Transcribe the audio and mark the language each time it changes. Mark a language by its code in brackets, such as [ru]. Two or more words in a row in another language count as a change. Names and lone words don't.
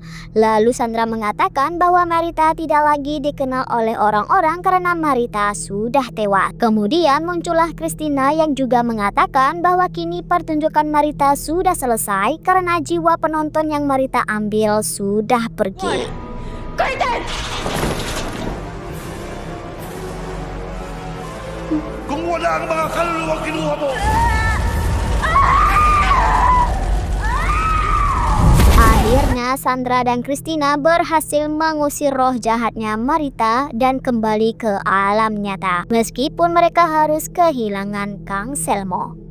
[id] Lalu Sandra mengatakan bahwa Marita tidak lagi dikenal oleh orang-orang karena Marita sudah tewas. Kemudian muncullah Christina yang juga mengatakan bahwa kini pertunjukan Marita sudah selesai karena jiwa penonton yang Marita ambil sudah pergi. [tl] Kung wala ang mga kaluluwang kinuha mo! [id] Akhirnya Sandra dan Christina berhasil mengusir roh jahatnya Marita dan kembali ke alam nyata. Meskipun mereka harus kehilangan Kang Selmo.